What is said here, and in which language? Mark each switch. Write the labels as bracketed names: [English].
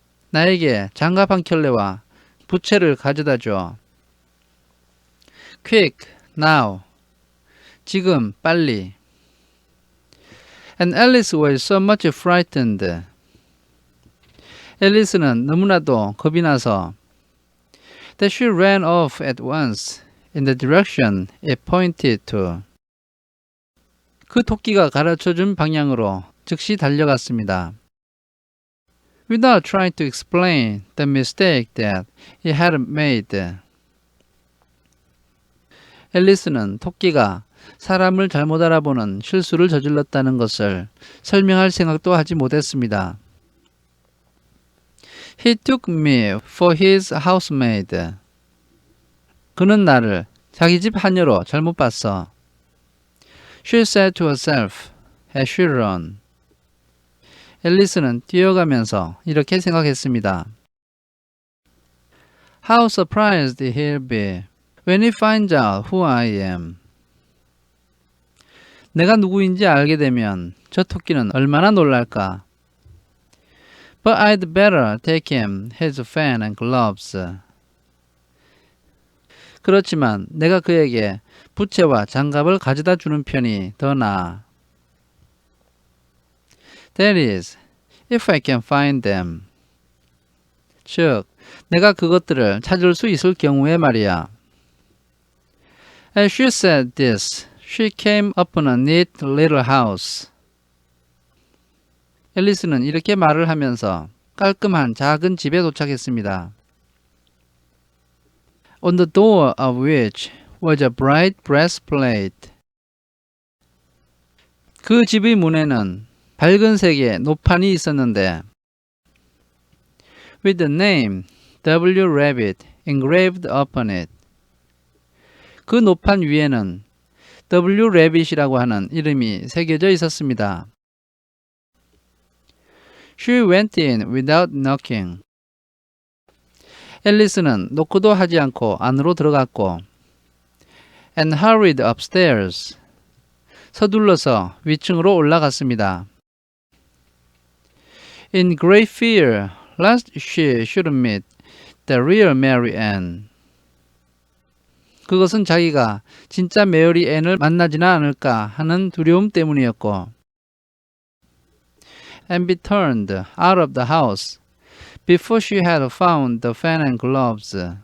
[Korean] 나에게 장갑 한 켤레와 부채를 가져다 줘. [English] Quick, now. [Korean] 지금, 빨리. [English] And Alice was so much frightened. [Korean] 앨리스는 너무나도 겁이 나서 [English] that she ran off at once in the direction it pointed to. [Korean] 그 토끼가 가르쳐준 방향으로 즉시 달려갔습니다. [English] Without trying to explain the mistake that he had made. [Korean] 앨리스는 토끼가 사람을 잘못 알아보는 실수를 저질렀다는 것을 설명할 생각도 하지 못했습니다. [English] He took me for his housemaid. [Korean] 그는 나를 자기 집 하녀로 잘못 봤어. [English] She said to herself as she ran. [Korean] 앨리스는 뛰어가면서 이렇게 생각했습니다. [English] How surprised he'll be when he finds out who I am. [Korean] 내가 누구인지 알게 되면 저 토끼는 얼마나 놀랄까. [English] But I'd better take him his fan and gloves. [Korean] 그렇지만 내가 그에게 부채와 장갑을 가져다 주는 편이 더 나아. [English] That is, if I can find them. [Korean] 즉, 내가 그것들을 찾을 수 있을 경우에 말이야. [English] As she said this, she came upon a neat little house. [Korean] 앨리스는 이렇게 말을 하면서 깔끔한 작은 집에 도착했습니다. [English] On the door of which was a bright breastplate. [Korean] 그 집의 문에는 밝은 색의 노판이 있었는데 [English] with the name W. Rabbit engraved upon it. [Korean] 그 노판 위에는 W. Rabbit이라고 하는 이름이 새겨져 있었습니다. [English] She went in without knocking. [Korean] 앨리스는 노크도 하지 않고 안으로 들어갔고 [English] and hurried upstairs. [Korean] 서둘러서 위층으로 올라갔습니다. [English] In great fear lest she should meet the real Mary Ann. [Korean] 그것은 자기가 진짜 메리 앤을 만나지나 않을까 하는 두려움 때문이었고 [English] and be turned out of the house before she had found the fan and gloves.